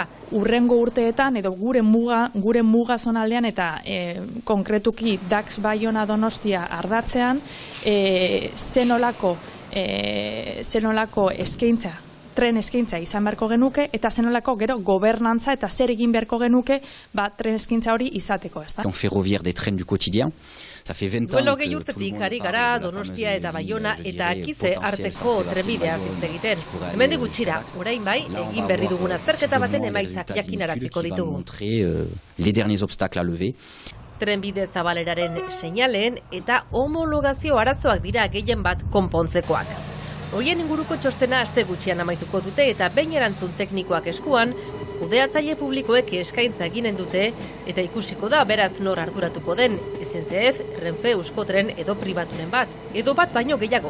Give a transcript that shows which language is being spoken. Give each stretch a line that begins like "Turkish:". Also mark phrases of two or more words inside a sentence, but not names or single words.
Basque: Urrengo urteetan edo gure muga zonaldean eta konkretuki Dax, Baiona, Donostia ardatzean zenolako eskaintza, tren eskaintza izan beharko genuke eta zenolako gero gobernantza eta zer egin beharko genuke tren eskaintza hori izateko, ezta?
French: Ferroviaire des trains du quotidien.
Basque: Duela 20 urtetik ari gara Donostia eta Baiona eta Akize arteko trenbidea hitz egiten. Hemendik gutxira, orain bai, egin berri dugun azterketa baten emaitzak jakinaraziko ditugu.
French: Les derniers obstacles à lever.
Basque: Trenbide zabaleraren seinaleen eta homologazio arazoak dira gehien bat konpontzekoak. Horien inguruko txostena aste gutxian amaituko dute eta behin erantzun teknikoak eskuan, kudeatzaile publikoek eskaintza eginen dute eta ikusiko da beraz nor arduratuko den, SNCF, Renfe, Euskotren edo pribaturen bat, edo bat baino gehiago.